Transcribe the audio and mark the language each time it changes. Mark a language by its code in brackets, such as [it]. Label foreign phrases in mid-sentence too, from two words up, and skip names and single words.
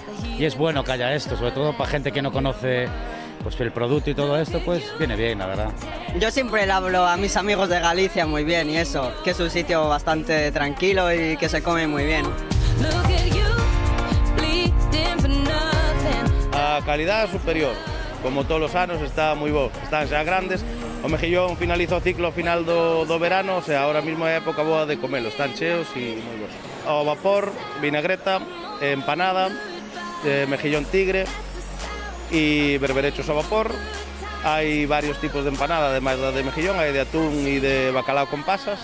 [es] Y es bueno que haya esto, sobre todo para gente que no conoce pues el producto y todo esto, pues viene bien, la verdad. Yo siempre le hablo a mis amigos de Galicia muy bien y eso, que es un sitio bastante tranquilo y que se come muy bien. A calidad superior, como todos los anos, [gl] está moi bo. Están xa grandes, o mexillón finaliza o ciclo final do verano, [es] o sea, ahora mismo [gl] é época boa de comelo, están cheos e moi bons. Ao vapor, vinagreta, empanada, mejillón tigre e berberechos ao vapor. Hai varios tipos de empanada, ademais da de mejillón, hai de atún e de bacalao con pasas.